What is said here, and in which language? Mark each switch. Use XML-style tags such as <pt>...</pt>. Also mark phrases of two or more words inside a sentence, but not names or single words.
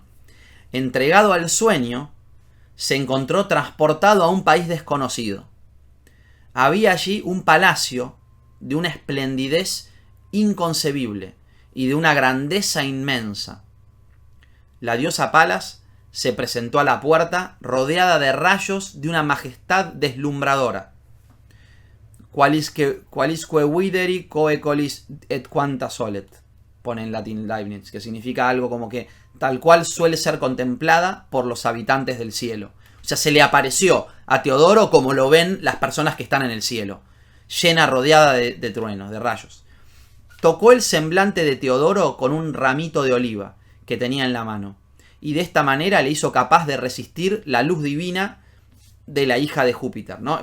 <es>Entregado al sueño, se encontró transportado a un país desconocido. Había allí un palacio de una esplendidez inconcebible y de una grandeza inmensa. La diosa Palas se presentó a la puerta rodeada de rayos de una majestad deslumbradora.</es> <la>Qualisque videri coe colis et quanta solet,</la> <es>pone en latín Leibniz, que significa algo como que tal cual suele ser contemplada por los habitantes del cielo. O sea, se le apareció a Teodoro como lo ven las personas que están en el cielo, llena, rodeada de truenos, de rayos. Tocó el semblante de Teodoro con un ramito de oliva que tenía en la mano, y de esta manera le hizo capaz de resistir la luz divina de la hija de Júpiter, ¿no?</es>